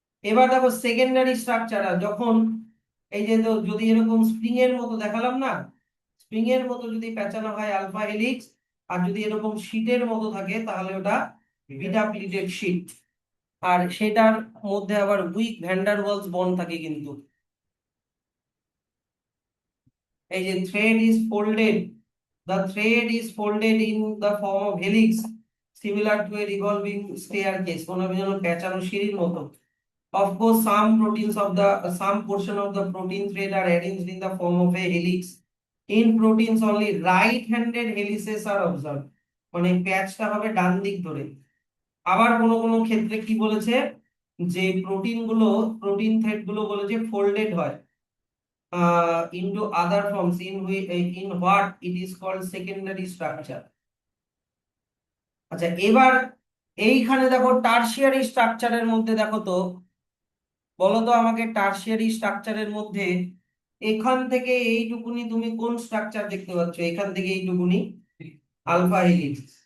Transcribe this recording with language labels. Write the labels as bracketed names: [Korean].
[Bangla] এবার দেখো secondary structure, যখন এই যে যদি এরকম স্প্রিং এর মতো দেখালাম না, স্প্রিং এর মতো যদি পেঁচানো হয় আলফা হেলিক্স, আর যদি এরকম শীটের মতো থাকে তাহলে ওটা বিটা প্লিটেড শীট। আর সেটার মধ্যে আবার উইক ভ্যান্ডার ওয়ালস বন্ড থাকে কিন্তু। এই যে thread is folded, [English] the thread is folded in the form of helix similar to a revolving staircase, [Bangla] মনে হবে যেন পেঁচানো সিঁড়ির মতো। [English] Of course, some portion of the protein thread are arranged in the form of a helix. In proteins only right-handed helices are observed. [Bangla] মানে প্যাচটা হবে ডান দিক ধরে। আবার কোনো কোনো ক্ষেত্রে কি বলেছে, যে প্রোটিন থ্রেড গুলো বলেছে ফোল্ডেড হয় [English] into other forms in what it is called secondary structure. [Bangla] আচ্ছা, এবার এইখানে দেখো টারশিয়ারি স্ট্রাকচারের মধ্যে দেখো তো, বলো তো আমাকে, টারশিয়ারি স্ট্রাকচারের মধ্যে এখান থেকে এইটুকুনি তুমি কোন স্ট্রাকচার দেখতে পাচ্ছ, এখান থেকে এইটুকুনি আলফা হেলিক্স।